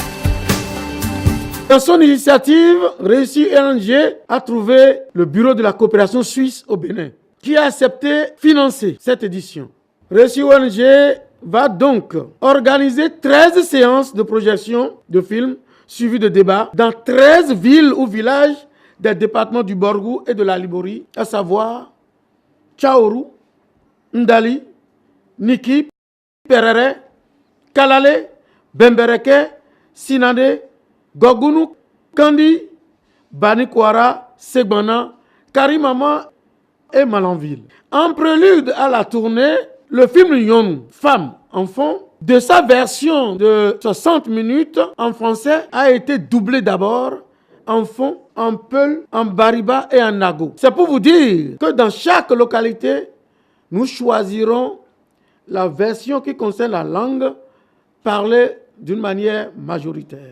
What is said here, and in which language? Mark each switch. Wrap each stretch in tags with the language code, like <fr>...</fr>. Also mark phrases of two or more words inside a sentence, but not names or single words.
<fr>Dans son initiative, Réussir ONG a trouvé le bureau de la coopération suisse au Bénin, qui a accepté financer cette édition. Réussir ONG va donc organiser 13 séances de projection de films suivies de débats dans 13 villes ou villages des départements du Borgou et de la Liborie, à savoir Tchaourou, Ndali, Niki, Perere, Kalale, Bembereke, Sinade, Gogounou, Kandi, Banikwara, Segbana, Karimama et Malanville. En prélude à la tournée, le film Nyonou, Femme, Enfant, de sa version de 60 minutes en français, a été doublé d'abord en fond, en peul, en bariba et en nago. C'est pour vous dire que dans chaque localité, nous choisirons la version qui concerne la langue parlée d'une manière majoritaire.</fr>